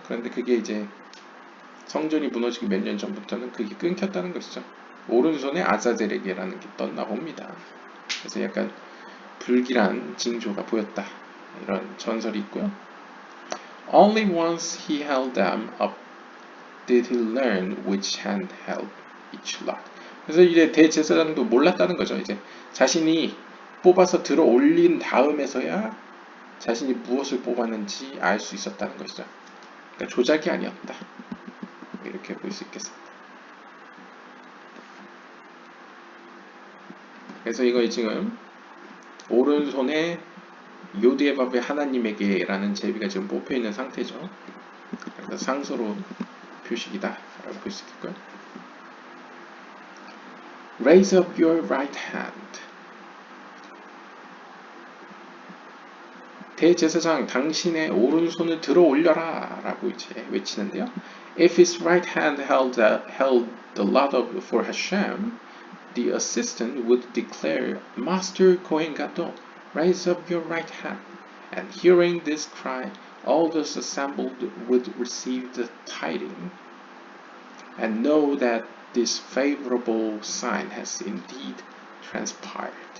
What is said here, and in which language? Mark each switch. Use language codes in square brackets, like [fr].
[ko] 그런데 그게 이제 성전이 무너지기 몇 년 전부터는 그게 끊겼다는 것이죠. 오른손에 아자젤에게라는 게 떴나 봅니다. 그래서 약간 불길한 징조가 보였다. 이런 전설이 있고요. [en] Only once he held them up did he learn which hand held each lot. [ko] 그래서 이제 대제사장도 몰랐다는 거죠. 이제 자신이 뽑아서 들어 올린 다음에서야 자신이 무엇을 뽑았는지 알 수 있었다는 것이죠. 그러니까 조작이 아니었다. 이렇게 볼 수 있겠습니다. 그래서 이거 지금 오른손에 요드에밥의 하나님에게 라는 제비가 지금 뽑혀 있는 상태죠. 그래서 상스러운 표식이다 라고 볼 수 있겠고요. [en] Raise up your right hand. [ko] 대제사장 당신의 오른손을 들어 올려라 라고 이제 외치는데요. [en] If his right hand held the lot for Hashem, the assistant would declare, Master Kohen Gadol, raise up your right hand. And hearing this cry, all those assembled would receive the tiding and know that this favorable sign has indeed transpired.